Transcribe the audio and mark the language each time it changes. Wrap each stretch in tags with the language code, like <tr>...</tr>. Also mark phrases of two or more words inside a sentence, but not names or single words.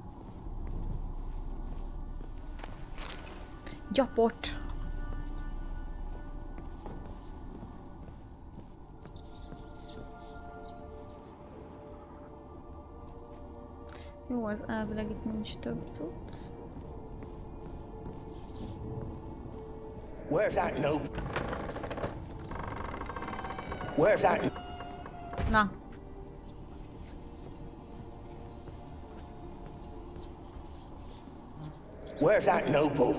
<hu>Gyapot. Jó, az elvileg itt nincs több cucc.</hu> <en>Where's that note? Where's that?</en> <hu>Na.</hu> <en>Where's that noble?</en>